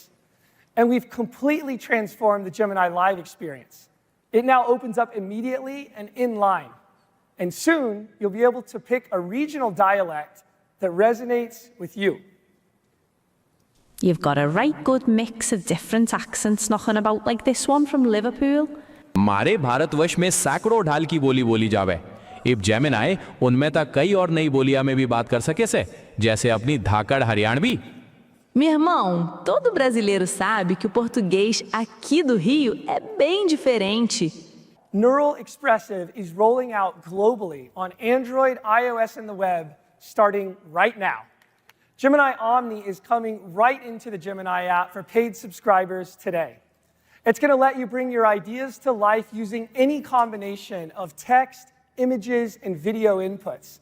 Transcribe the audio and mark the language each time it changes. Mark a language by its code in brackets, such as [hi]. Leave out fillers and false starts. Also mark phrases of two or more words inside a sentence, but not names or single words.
[en] And we've completely transformed the Gemini Live experience. It now opens up immediately and in line. And soon, you'll be able to pick a regional dialect that resonates with you. You've got a right good mix of different accents knocking about like this one from Liverpool. [bgc] हमारे भारतवर्ष में सैकड़ों ढाल की बोली बोली जावे. इब जेमिनाई उनमें तक कई और नई बोलियां में भी बात कर सके से, जैसे अपनी धाकड़ हरियाणवी. [pt] Meu irmão, todo brasileiro sabe que o português aqui do Rio é bem diferente. [en] Neural Expressive is rolling out globally on Android, iOS, and the web starting right now. Gemini Omni is coming right into the Gemini app for paid subscribers today. It's going to let you bring your ideas to life using any combination of text, images, and video inputs.